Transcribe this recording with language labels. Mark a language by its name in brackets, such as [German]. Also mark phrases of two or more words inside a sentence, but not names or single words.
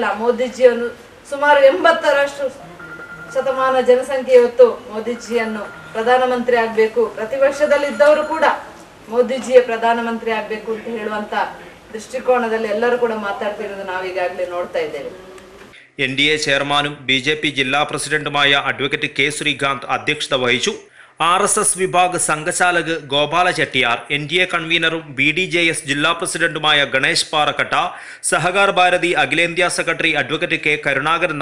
[Kannada] ಮೋದಿಜಿಯನ್ನು ಸುಮಾರು 80ರಷ್ಟು ಶತಮಾನ ಜನಸಂಖ್ಯೆ ಇವತ್ತು ಮೋದಿಜಿಯನ್ನು ಪ್ರಧಾನಮಂತ್ರಿ ಆಗಬೇಕು, ಪ್ರತಿಪಕ್ಷದಲ್ಲಿದ್ದವರು ಕೂಡ ಮೋದಿಜಿಯ ಪ್ರಧಾನಮಂತ್ರಿ ಆಗಬೇಕು ಅಂತ ಹೇಳುವಂತ ದೃಷ್ಟಿಕೋನದಲ್ಲಿ ಎಲ್ಲರೂ ಕೂಡ ಮಾತಾಡ್ತಿರೋದು ನಾವು ಈಗಾಗಲೇ ನೋಡ್ತಾ ಇದ್ದೇವೆ. [Malayalam] NDA ചെയർമാനും BJP ജില്ലാ പ്രസിഡന്റുമായ അഡ്വക്കേറ്റ് K ശ്രീകാന്ത് അധ്യക്ഷത വഹിച്ചു. RSS വിഭാഗ് സംഘചാലക് ഗോപാല ചെട്ടിയാർ, NDA കൺവീനറും BDJS ജില്ലാ പ്രസിഡന്റുമായ ഗണേഷ് പാറക്കട്ട, സഹകാർ ഭാരതി അഖിലേന്ത്യാ സെക്രട്ടറി അഡ്വക്കേറ്റ് K കരുണാകരൻ